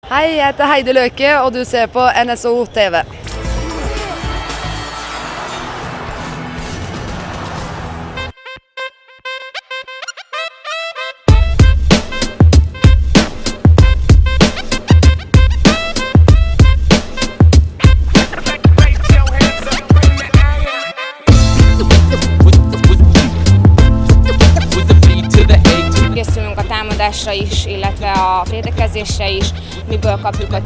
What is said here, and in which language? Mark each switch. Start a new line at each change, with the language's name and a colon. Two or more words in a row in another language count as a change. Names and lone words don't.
Norwegian: Hei, jeg heter Heidi Løke, og du ser på NSO TV.
Hungarian: Készülünk a támadásra is, illetve a védekezésre is, miből kapjuk a